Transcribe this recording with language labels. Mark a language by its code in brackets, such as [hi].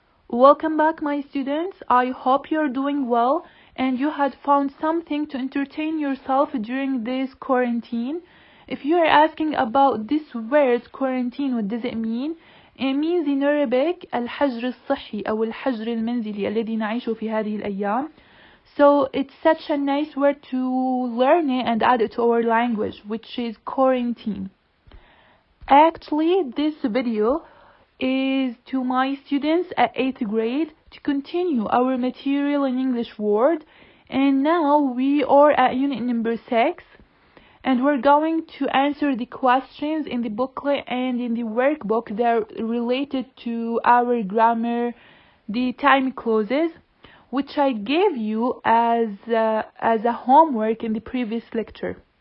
[en] Welcome back, my students. I hope you're doing well and you had found something to entertain yourself during this quarantine. If you are asking about this word quarantine, what does it mean? It means in Arabic [ar] الحجر الصحي أو الحجر المنزلي الذي نعيشه في هذه الأيام. [en] So it's such a nice word to learn it and add it to our language, which is quarantine. Actually, this video is to my students at 8th grade to continue our material in English word, and now we are at unit number 6 and we're going to answer the questions in the booklet and in the workbook that are related to our grammar, the time clauses, which I gave you as a homework in the previous lecture.